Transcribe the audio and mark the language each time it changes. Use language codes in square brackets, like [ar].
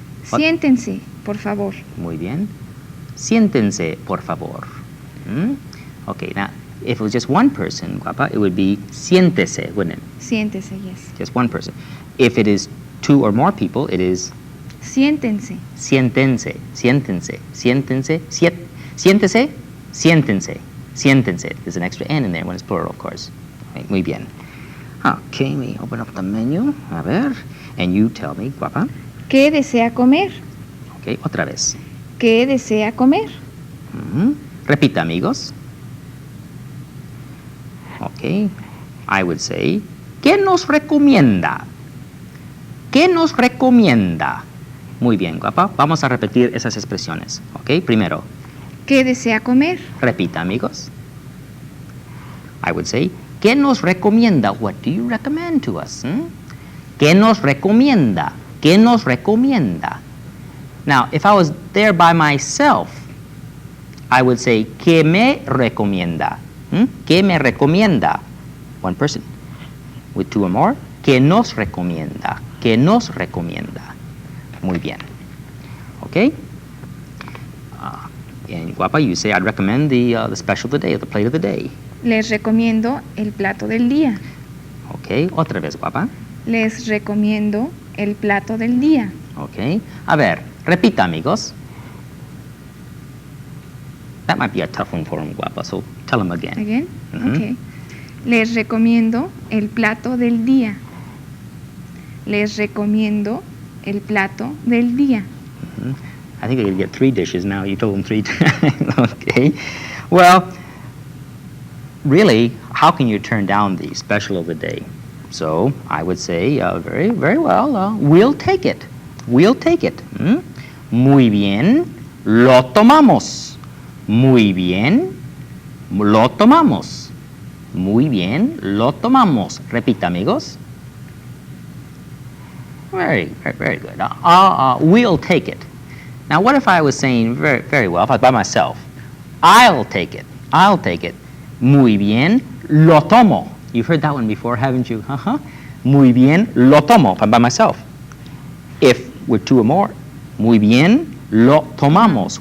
[en] What? [es] Siéntense, por favor. Muy bien. Siéntense, por favor. [en] Okay, now, if it was just one person, guapa, it would be [es] siéntese, [en] wouldn't it? [es] Siéntese, yes. [en] Just one person. If it is two or more people, it is [es] Siéntense. siéntense, siéntense, siéntense, siéntese, siéntense, siéntense. [en] There's an extra N in there when it's plural, of course. Right, [es] muy bien. [en] Okay, let me open up the menu. [es] A ver. [en] And you tell me, guapa. [es] ¿Qué desea comer? Okay, otra vez. ¿Qué desea comer? Repita, amigos. [en] Okay, I would say, [es] ¿qué nos recomienda? ¿Qué nos recomienda? Muy bien, guapa. Vamos a repetir esas expresiones. Ok, primero, ¿Qué desea comer? repita, amigos. [en] I would say, [es] ¿qué nos recomienda? [en] What do you recommend to us? [es] ¿Qué nos recomienda? ¿Qué nos recomienda? [en] Now, if I was there by myself, I would say, [es] ¿qué me recomienda? ¿Qué me recomienda? [en] One person. With two or more, [es] ¿qué nos recomienda? ¿Qué nos recomienda? Muy bien. Okay? [en] And guapa, you say, I'd recommend the special of the day, or the plate of the day. [es] Les recomiendo el plato del día. Okay, otra vez, guapa. Les recomiendo el plato del día. Okay. A ver, repita, amigos. [en] That might be a tough one for him, guapa, so tell him again. Again? Mhm. Okay. [es] Les recomiendo el plato del día. Les recomiendo el plato del día. [en] I think they're going to get 3 dishes now. You told them 3 times. Okay. Well, really, how can you turn down the special of the day? So I would say, very, very well, we'll take it. We'll take it. [es] Muy bien, lo tomamos. Muy bien, lo tomamos. Muy bien, lo tomamos. Repita, amigos. [en] Very, very, very good. We'll take it. Now, what if I was saying very, very well, if I was by myself? I'll take it. I'll take it. [es] Muy bien, lo tomo. [en] You've heard that one before, haven't you? [es] Muy bien, lo tomo, [en] if I'm by myself. If we're two or more, [es] muy bien, lo tomamos.